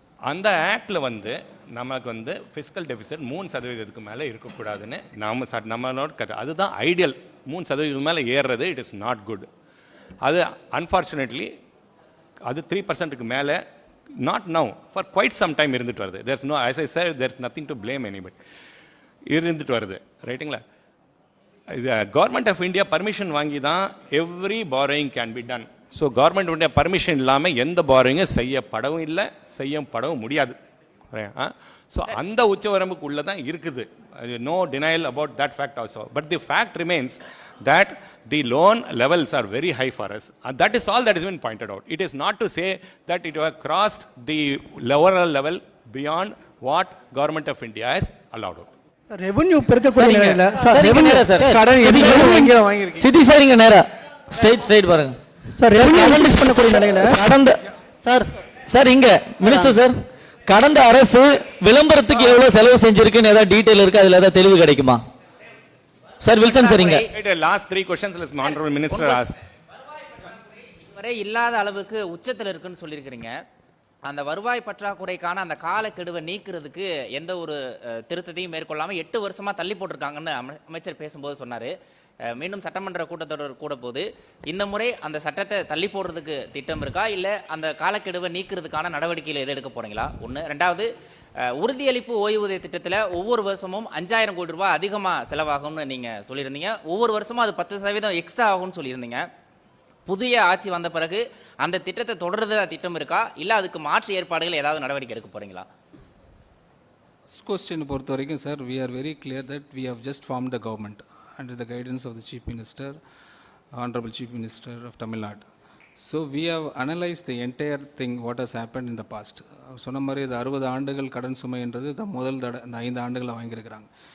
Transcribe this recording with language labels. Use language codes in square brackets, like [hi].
[ta] அந்த ஆக்டில் வந்து நமக்கு வந்து ஃபிஸ்கல் டெபிசிட் 3% மேலே இருக்கக்கூடாதுன்னு நம்மளோட அதுதான் ஐடியல். 3% மேலே ஏறுறது [en] It is not good. [ta] அது அன்ஃபார்ச்சுனேட்லி அது 3% மேலே [en] not now for quite some time [ta] இருந்துட்டு வருது. [en] There's no, as I said, there's nothing to blame anybody. [ta] இருந்துட்டு வருது, ரைட்டுங்களா? இது கவர்மெண்ட் ஆஃப் இந்தியா பர்மிஷன் வாங்கி தான் [en] Every borrowing can be done. [ta] So government permission இல்லாமல் எந்த பாரோயிங்கும் செய்யப்படவும் இல்லை, செய்யப்படவும் முடியாது. ஸோ அந்த உச்சவரம்புக்குள்ளே தான் இருக்குது. [en] No denial about that fact also. But the fact remains that the loan levels are very high for us, and that is all that has been pointed out. It is not to say that it has crossed the lower level beyond what government of India has allowed. [ta] Revenue பெருக்கக்கூடிய நிலையில sir சரிங்க, revenue நேரா sir. கடன் சிதி எவ்வளவு வாங்கியிருக்கீங்க? சிதி சரிங்க, நேரா straight பாருங்க sir revenue increase பண்ணக்கூடிய நிலையில கடந்த சார் சார் இங்க மினிஸ்டர் சார், கடந்த அரசு விளம்பரத்துக்கு எவ்வளவு செலவு செஞ்சிருக்குன்னு ஏதாவது டீடைல் இருக்கு, அதுல ஏதாவது தெளிவு கிடைக்குமா சார்? வில்சன் சரிங்க. [en] Last 3 questions, let's honorable minister ask. [ta] வரை இல்லாத அளவுக்கு உச்சத்தில் இருக்குன்னு சொல்லியிருக்கிறீங்க. அந்த வருவாய் பற்றாக்குறைக்கான அந்த காலக்கெடுவை நீக்கிறதுக்கு எந்த ஒரு திருத்தத்தையும் மேற்கொள்ளாமல் 8 வருஷமா தள்ளி போட்டிருக்காங்கன்னு அமைச்சர் பேசும்போது சொன்னார். மீண்டும் சட்டமன்ற கூட்டத்தொடர் கூட போது இந்த முறை அந்த சட்டத்தை தள்ளி போடுறதுக்கு திட்டம் இருக்கா, இல்லை அந்த காலக்கெடுவை நீக்கிறதுக்கான நடவடிக்கையில் எது எடுக்க போறீங்களா? ஒன்று. ரெண்டாவது, உறுதியளிப்பு ஓய்வூதிய திட்டத்தில் ஒவ்வொரு வருஷமும் 5000 கோடி ரூபாய் அதிகமாக செலவாகும்னு நீங்கள் சொல்லியிருந்தீங்க. ஒவ்வொரு வருஷமும் அது 10% எக்ஸ்ட்ரா ஆகும்னு சொல்லியிருந்தீங்க. புதிய ஆட்சி வந்த பிறகு அந்த திட்டத்தை தொடர்றதா திட்டம் இருக்கா, இல்லை அதுக்கு மாற்று ஏற்பாடுகள் ஏதாவது நடவடிக்கை எடுக்க போறீங்களா? [en] First question [ta] பொறுத்த வரைக்கும் sir, [en] we are very clear that we have just formed the government under the guidance of the Chief Minister, Honorable Chief Minister of Tamil Nadu. So we have analyzed the entire thing what has happened in the past. [ta] சொன்ன மாதிரி இது 60 ஆண்டுகள் கடன் சுமைன்றது முதல் இந்த 5 ஆண்டுகளை வாங்கியிருக்கிறாங்க.